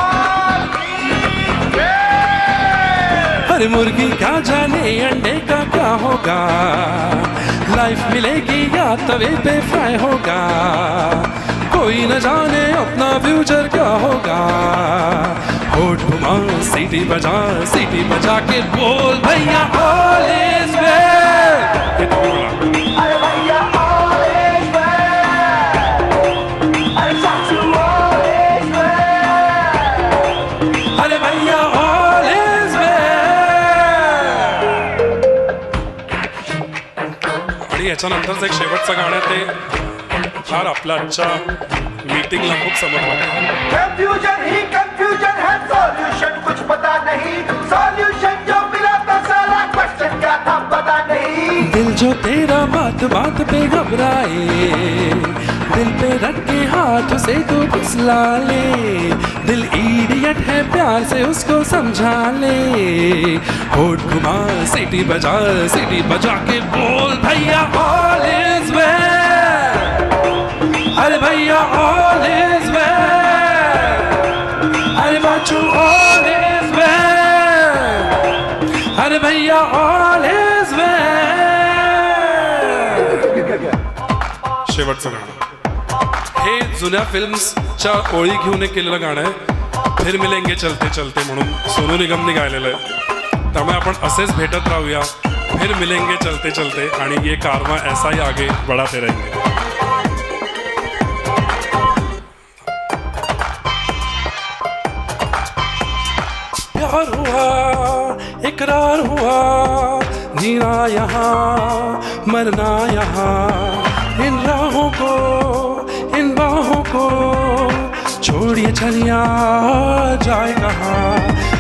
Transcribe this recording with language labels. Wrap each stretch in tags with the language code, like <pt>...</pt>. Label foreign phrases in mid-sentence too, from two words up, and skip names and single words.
<hi>हर मुर्गी क्या जाने अंडे का क्या होगा लाइफ मिलेगी या तवे पे फ्राई होगा कोई न जाने अपना फ्यूचर क्या होगा। होठ घुमा सीटी बजा के बोल भैया</hi> <en>all is well.</en> <hi>ये तो बोला अरे भैया</hi> <en>all is well.</en> <hi>अरे चाचू</hi> <en>all is well.</en> <hi>अरे भैया</hi> <en>all is well.</en> <mr>आणि याच्यानंतरचं एक शेवटचं गाणं ते फार आपल्या आजच्या मीटिंगला खूप समजलं।</mr> <hi>कंफ्यूजन ही कंफ्यूजन है, सॉल्यूशन कुछ पता नहीं, सॉल्यूशन जो मिला तो साला क्वेश्चन क्या था पता नहीं। दिल जो तेरा बात बात पे घबराए, दिल पे रख के हाथ से तू फुसला ले। दिल इडियट है प्यार से उसको समझा ले। होठ घुमा सीटी बजा के बोल भैया</hi> <en>all is well.</en> <hi>अरे भैया</hi> <en>all is well.</en> <hi>अरे बाचू</hi> <en>all is well.</en> <hi>अरे भैया</hi> <en>all is well.</en> <mr>शेवटचं गाणं हे जुन्या फिल्म्सच्या ओळी घेऊन एक केलेलं गाणं आहे,</mr> <hi>फिर मिलेंगे चलते चलते</hi> <mr>म्हणून सोनू निगमने गायलेलं आहे। त्यामुळे आपण असेच भेटत राहूया,</mr> <hi>फिर मिलेंगे चलते चलते, आणि ये कारवां ऐसा ही आगे बढ़ाते रहेंगे। प्यार हुआ इकरार हुआ, जीना यहाँ मरना यहाँ, इन राहों को इन बाहों को छोड़िए चलिया जाए कहाँ।</hi>